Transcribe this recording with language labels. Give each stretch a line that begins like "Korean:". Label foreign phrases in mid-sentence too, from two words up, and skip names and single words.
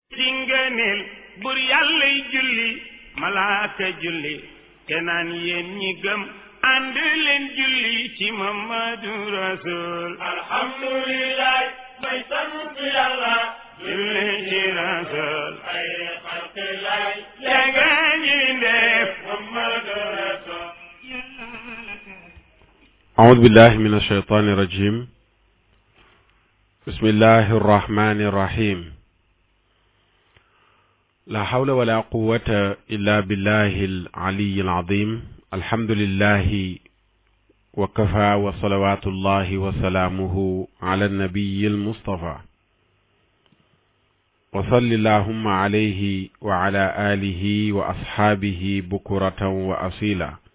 Wolof: ci ngëneel bur yàllay julli malaaka julli te naan yéen ñi gëm ànd leen julli ci Mamadu Rasul alhamdulillah may sant yàlla julli ci Rasul ay xalqilay yega ñi def Mamadu Rasul
Arabic: أعوذ بالله من الشيطان الرجيم بسم الله الرحمن الرحيم لا حول ولا قوة إلا بالله العلي العظيم الحمد لله وكفى وصلوات الله وسلامه على النبي المصطفى وصل اللهم عليه وعلى آله وأصحابه بكرة وأصيلا